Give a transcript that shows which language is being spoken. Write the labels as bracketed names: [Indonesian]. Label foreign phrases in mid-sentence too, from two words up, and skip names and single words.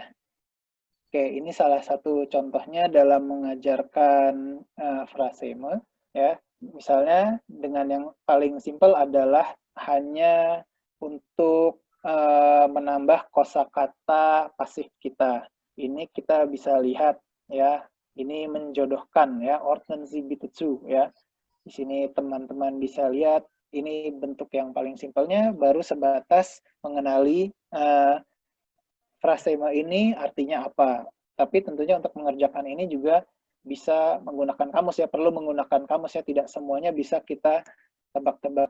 [Indonesian] Oke, ini salah satu contohnya dalam mengajarkan frasema ya. Misalnya dengan yang paling simpel adalah hanya untuk menambah kosakata pasif kita. Ini kita bisa lihat ya, ini menjodohkan ya, [German] ordnen sie bitte zu ya. [Indonesian] Di sini teman-teman bisa lihat ini bentuk yang paling simpelnya, baru sebatas mengenali frasema ini artinya apa. Tapi tentunya untuk mengerjakan ini juga bisa menggunakan kamus ya, perlu menggunakan kamus ya, tidak semuanya bisa kita tebak-tebak.